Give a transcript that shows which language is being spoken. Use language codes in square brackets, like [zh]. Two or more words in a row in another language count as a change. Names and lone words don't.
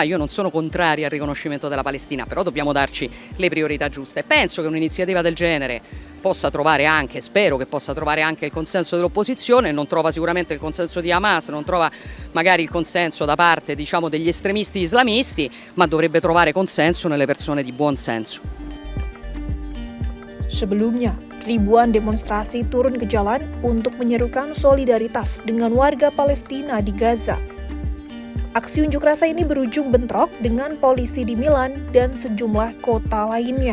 [it] Io non sono contraria al riconoscimento della Palestina, però dobbiamo darci le priorità giuste. Penso che un'iniziativa del genere possa trovare anche, spero che possa trovare anche il consenso dell'opposizione. Non trova sicuramente il consenso di Hamas, non trova magari il consenso da parte degli estremisti islamisti, ma dovrebbe trovare consenso nelle persone di buon senso. [id] Sebelumnya, ribuan demonstrasi turun ke jalan untuk menyerukan solidaritas dengan warga Palestina di Gaza. Aksi unjuk rasa ini berujung bentrok dengan polisi di Milan dan sejumlah kota lainnya.